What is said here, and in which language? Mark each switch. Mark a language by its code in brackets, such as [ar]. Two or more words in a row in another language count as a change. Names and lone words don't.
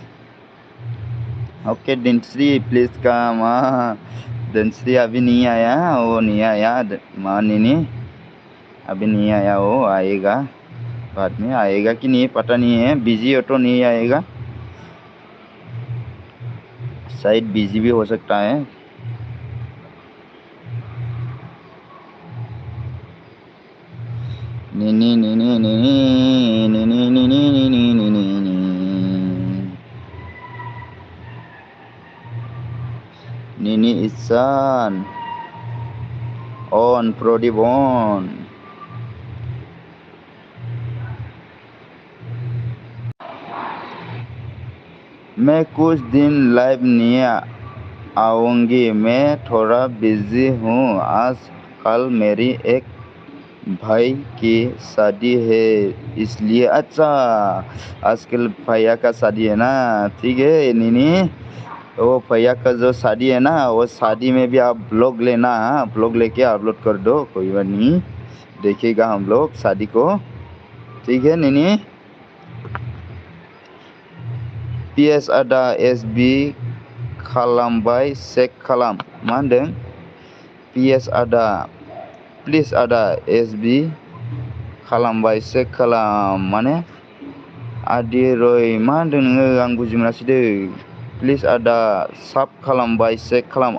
[hi] ओके धनश्री प्लीज कम, धनश्री अभी नहीं आया, वो नहीं आया माँ नीनी, अभी नहीं आया, वो आएगा बाद में, आएगा कि नहीं पता नहीं है, बिजी हो तो नहीं आएगा, शायद बिजी भी हो सकता है। नीनी नीनी नीनी नीनी नीनी नीनी नीनी नीनी इसान on Prodiv on। मैं कुछ दिन लाइव नहीं आऊँगी, मैं थोड़ा बिजी हूँ, आज कल मेरी एक भाई की शादी है इसलिए। अच्छा आजकल भैया का शादी है ना, ठीक है नीनी, वो भैया का जो शादी है ना, वो शादी में भी आप ब्लॉग लेना, ब्लॉग लेके अपलोड कर दो, कोई बात नहीं, देखेगा हम लोग शादी को, ठीक है नीनी। [brx] PS ada SB खालामबाय चेक खालाम, मा होनदों PS ada प्लिज ada SB खालामबाय चेक खालाम, माने आदि रय मा होनदों नोङो, आं बुजि मोनासै दै, प्लिज ada साब खालामबाय चेक खालाम।